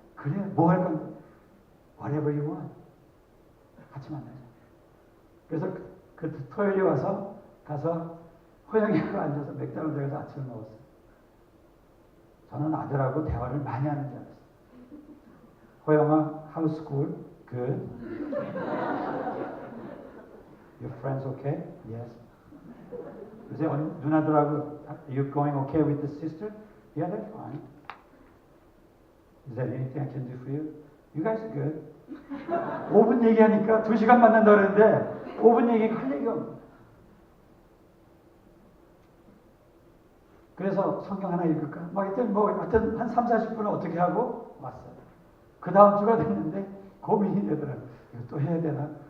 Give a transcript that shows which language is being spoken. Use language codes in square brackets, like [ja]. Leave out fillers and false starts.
[ko] 그래 뭐 할 건데 [en] whatever you want [ko] 같이 만나자. 그래서 그 토요일에 와서 가서 호영이하고 앉아서 맥도날드에서 아침을 먹었어요. 저는 아들하고 대화를 많이 하는 줄 알았어요. [en] 호영아 how's school? Good. Your friends okay? Yes. [ko] 요새 누나들하고 [en] you going okay with the sister? Yeah, they're fine. Is there anything I can do for you? You guys are good. [ko] 5분 얘기하니까 2시간 만난다 그랬는데 5분 얘기가 할 얘기가 없어요. 그래서 성경 하나 읽을까? 하여튼 한 3, 40분을 어떻게 하고 왔어요. 그 다음 주가 됐는데 고민이 되더라고요. 이거 또 해야 되나?